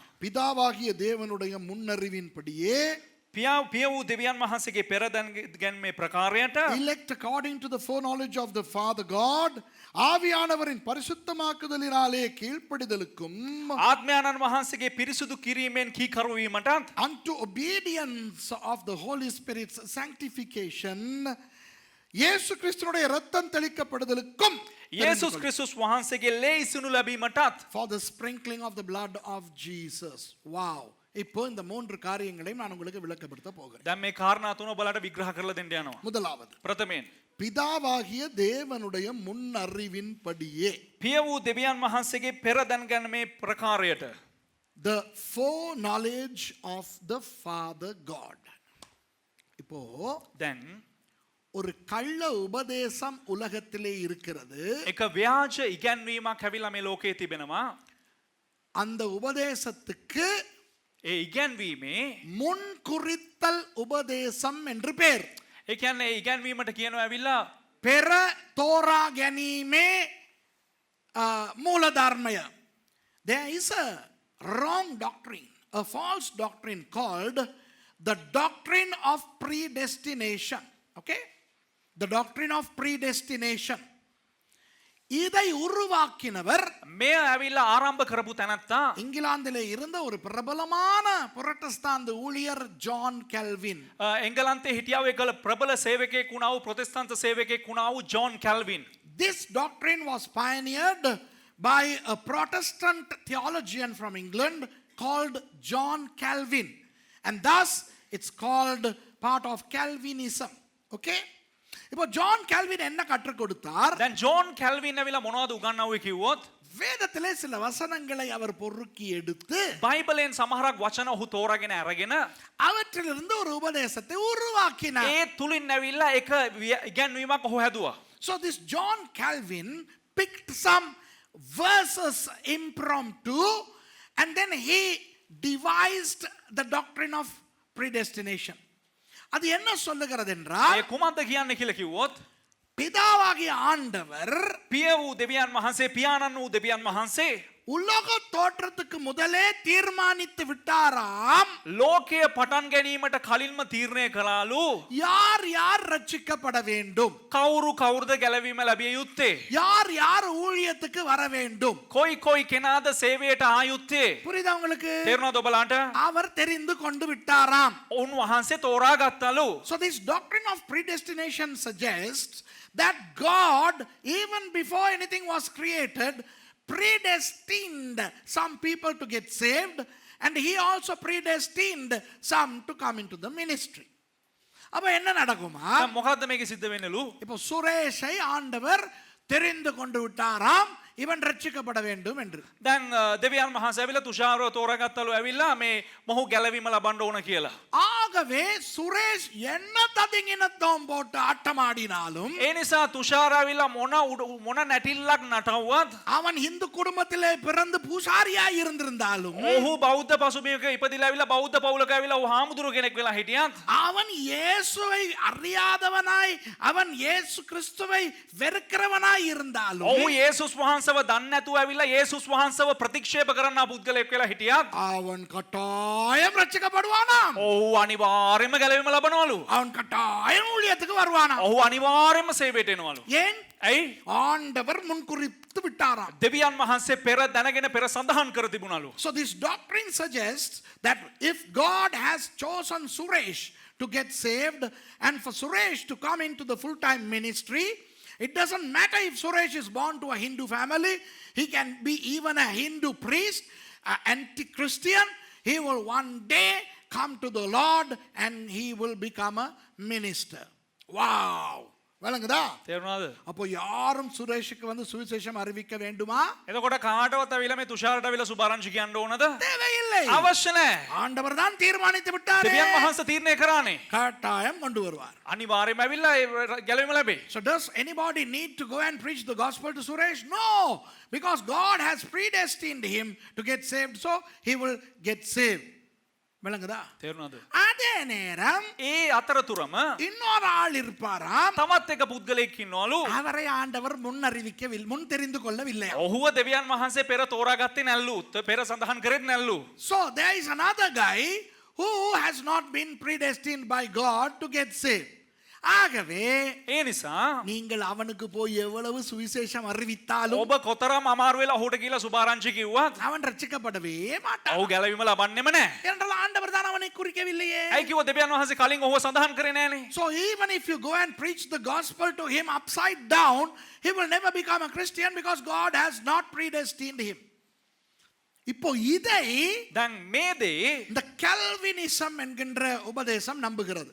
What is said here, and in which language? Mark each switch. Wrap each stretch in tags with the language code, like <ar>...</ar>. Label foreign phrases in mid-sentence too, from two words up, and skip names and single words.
<ta>பிதாவாகிய தேவனுடைய முன்னறிவின்படியே,</ta> <si>පිය වූ දෙවියන් වහන්සේගේ පෙරදැන්ගැන්මේ ප්‍රකාරයට,</si> <en>elect according to the foreknowledge of the Father God,</en> <ta>ஆவியானவரின் பரிசுத்தமாக்குதலினாலே கீழ்ப்படிதலுக்கும்,</ta> <si>ආත්මයන්න් වහන්සේගේ පිරිසුදු කිරීමෙන් කීකරු වීමටත්,</si> <en>unto obedience of the Holy Spirit's sanctification,</en> <ta>இயேசு கிறிஸ்துவினுடைய இரத்தம் தெளிக்கப்படுதலுக்கும்,</ta> <si>යේසුස් ක්‍රිස්තුස් වහන්සේගේ ලේ ඉසිනු ලැබීමටත්,</si> <en>for the sprinkling of the blood of Jesus. Wow.</en> <ta>இப்போ இந்த 3 காரியங்களையும் நான் உங்களுக்கு விளக்கப்படுத்த போகிறேன்.</ta> <si>දැන් මේ කාරණා තුන ඔබලට විග්‍රහ කරලා දෙන්න යනවා.</si> <ta>முதலாவது,</ta> <si>ප්‍රථමයෙන්</si> <ta>பிதாவாகிய தேவனுடைய முன்னறிவின்படியே,</ta> <si>පිය වූ දෙවියන් වහන්සේගේ පෙරදැන්ගැන්මේ ප්‍රකාරයට,</si> <en>the foreknowledge of the Father God.</en> <ta>இப்போ</ta> <si>දැන්</si> <ta>ஒரு கள்ள உபதேசம் உலகத்திலே இருக்கிறது.</ta> <si>එක ව්‍යාජ ඉගැන්වීමක් ඇවිල්ලා මේ ලෝකයේ තිබෙනවා.</si> <ta>அந்த உபதேசத்துக்கு</ta> <si>ඒ ඉගැන්වීමේ</si> <ta>முன்குறித்தல் உபதேசம் என்று பேர்.</ta> <si>ඒ කියන්නේ ඒ ඉගැන්වීමට කියනවා ඇවිල්ලා පෙර තෝරා ගැනීමේ மூலධර්මය.</si> <en>There is a wrong doctrine, a false doctrine called the doctrine of predestination. Okay? The doctrine of predestination.</en> <ta>இதை உருவாக்கினவர்</ta> <si>මේ ඇවිල්ලා ආරම්භ කරපු තැනත්තා</si> <ta>இங்கிலாந்திலே இருந்த ஒரு பிரபலமான புரட்டஸ்தாந்து ஊழியர் ஜான் கெல்வின்.</ta> <si>එංගලන්තේ හිටියා වූ එකල ප්‍රබල සේවකයෙක් වුණා වූ ප්‍රොටෙස්ටන්ත සේවකයෙක් වුණා වූ ජෝන් කැල්වින්.</si> <en>This doctrine was pioneered by a Protestant theologian from England called John Calvin, and thus it's called part of Calvinism. Okay?</en> <ta>இப்போ ஜான் கால்வின் என்ன கற்றுக் கொடுத்தார்?</ta> <si>දැන් ජෝන් කැල්වින් ඇවිල්ලා මොනවද උගන්වුවේ කිව්වොත්</si> <ta>வேதத்திலே சில வசனங்களை அவர் பொறுக்கி எடுத்து</ta> <si>බයිබලෙන් සමහරක් වචන ඔහු තෝරාගෙන අරගෙන</si> <ta>அவற்றிலிருந்து ஒரு உபதேசத்தை உருவாக்கினார்.</ta> <si>ඒ තුලින් ඇවිල්ලා එක ඉගැන්වීමක් ඔහු හැදුවා.</si> <en>So this John Calvin picked some verses impromptu and then he devised the doctrine of predestination.</en> <ta>அது என்ன சொல்லுகிறது என்றால்,</ta> <si>ඒ කුමක්ද කියන්නේ කියලා කිව්වොත්</si> <ta>பிதாவாகிய ஆண்டவர்</ta> <si>පිය වූ දෙවියන් වහන්සේ පියාණන් වූ දෙවියන් වහන්සේ</si> <ta>உலக தோற்றத்துக்கு முதலே தீர்மானித்து விட்டாராம்</ta> <si>ලෝකය පටන් ගැනීමට කලින්ම තීරණය කළාලු</si> <ta>யார் யார் ரட்சிக்கப்பட வேண்டும்,</ta> <si>කවුරු කවුරුද ගැලවීම ලැබිය යුත්තේ</si> <ta>யார் யார் ஊழியத்துக்கு வர வேண்டும்.</ta> <si>කොයි කෙනාද සේවයට ආ යුත්තේ</si> <ta>புரியுதா உங்களுக்கு?</ta> <si>තේරුණාද ඔබලාට</si> <ta>அவர் தெரிந்து கொண்டு விட்டாராம்.</ta> <si>උන්වහන්සේ තෝරා ගත්තලු</si> <en>So this doctrine of predestination suggests that God, even before anything was created, predestined some people to get saved, and he also predestined some to come into the ministry.</en> <ta>அப்ப என்ன நடக்குமா?</ta> <si>දැන් මොකද්ද මේකේ සිද්ධ වෙන්නලු</si> <ta>இப்போ சுரேஷை ஆண்டவர் தெரிந்து கொண்டு விட்டாராம், இவன் ரட்சிக்கப்பட வேண்டும் என்று.</ta> <si>දැන් දෙවියන් වහන්සේ ඇවිල්ලා තුෂාරව තෝරාගත්තලු ඇවිල්ලා මේ මොහු ගැලවීම ලබන්න ඕන කියලා</si> <ta>ஆகவே சுரேஷ் என்ன ததிங்கினத்தோம் போட்டு ஆட்டமாடினாலும்,</ta> <si>ඒ නිසා තුෂාර ඇවිල්ලා මොන නැටිල්ලක් නටවුවත්</si> <ta>அவன் இந்து குடும்பத்திலே பிறந்து பூசாரியாய் இருந்திருந்தாலும்,</ta> <si>ඔහු බෞද්ධ පසුබිමක ඉපදිලා ඇවිල්ලා බෞද්ධ පවුලක ඇවිල්ලා ඔහු හාමුදුරුව කෙනෙක් වෙලා හිටියත්</si> <ta>அவன் இயேசுவை அறியாதவனாய், அவன் இயேசு கிறிஸ்துவை வெறுக்கிறவனாய் இருந்தாலும்,</ta> <si>ඔහු යේසුස් වහන්සේව දන්නේ නැතුව ඇවිල්ලා යේසුස් වහන්සේව ප්‍රතික්ෂේප කරන්න පුද්ගලයෙක් වෙලා හිටියත්</si> <ta>அவன் கட்டாயம் ரட்சிக்கப்படுவானாம்.</ta> <si>ඔහු අනිවාර්යයෙන්ම ගැලවීම ලබනවලු</si> <ta>அவன் கட்டாயம் ஊழியத்துக்கு வருவானாம்.</ta> <si>ඔහු අනිවාර්යයෙන්ම සේවයට එනවලු</si> <ta>ஏன்?</ta> <si>ඇයි</si> <ta>ஆண்டவர் முன்குறித்து விட்டாராம்.</ta> <si>දෙවියන් වහන්සේ පෙර දැනගෙන පෙර සඳහන් කර තිබුණලු</si> <en>So this doctrine suggests that if God has chosen Suresh to get saved and for Suresh to come into the full-time ministry, it doesn't matter if Suresh is born to a Hindu family, he can be even a Hindu priest, an anti-Christian, he will one day come to the Lord and he will become a minister.</en> <ta>Wow! விளங்குதா?</ta> <si>තේරුණාද</si> <ta>அப்போ யாரும் சுரேஷுக்கு வந்து சுவிசேஷம் அறிவிக்க வேண்டுமா?</ta> <si>එතකොට කාටවත් ඇවිල්ලා මේ තුෂාරට ඇවිල්ලා සුභාරංචි කියන්න ඕනද</si> <ta>தேவையில்லை.</ta> <si>අවශ්‍ය නැහැ</si> <ta>ஆண்டவர் தான் தீர்மானித்து விட்டாரே.</ta> <si>දෙවියන් වහන්සේ තීරණය කරානේ</si> <ta>கட்டாயம் கொண்டு வருவார்.</ta> <si>අනිවාර්යයෙන්ම ඇවිල්ලා ඒ ගැලවීම ලැබේ</si> <en>So does anybody need to go and preach the gospel to Suresh? No, because God has predestined him to get saved, so he will get saved.</en> <ta>விளங்குதா?</ta> <si>තේරුණාද</si> <ta>அதே நேரம்</ta> <si>ඒ අතරතුරම</si> <ta>இன்னொரு ஆள் இருப்பாராம்,</ta> <si>තමත් එක පුද්ගලයෙක් ඉන්නවලු</si> <ta>அவரை ஆண்டவர் முன் அறிவிக்கவில்லை, முன் தெரிந்து கொள்ளவில்லை.</ta> <si>ඔහුව දෙවියන් වහන්සේ පෙර තෝරාගත්තේ නැල්ලු පෙර සඳහන් කරෙත් නැල්ලු</si> <en>So there is another guy who has not been predestined by God to get saved.</en> <ta>ஆகவே</ta> <si>ඒ නිසා</si> <ta>நீங்கள் அவனுக்கு போய் எவ்வளவு சுவிசேஷம் அறிவித்தாலும்</ta> <si>ඔබ කොතරම් අමාරු වෙලා ඔහුට කියලා සුභාරංචි කිව්වත්</si> <ta>அவன் ரட்சிக்கப்படவே மாட்டான்.</ta> <si>ඔහු ගැලවීම ලබන්නෙම නැහැ</si> <ta>என்றால் ஆண்டவர் தான் அவனை குறிக்கவில்லையே.</ta> <si>ඇයි කිව්ව දෙවියන් වහන්සේ කලින් ඔහුව සඳහන් කරේ නැහනේ</si> <en>So even if you go and preach the gospel to him upside down, he will never become a Christian because God has not predestined him.</en> <ta>இப்போ இதை</ta> <si>දැන් මේ දේ</si> <ta>இந்த கல்வினிசம் என்கின்ற உபதேசம் நம்புகிறது.</ta>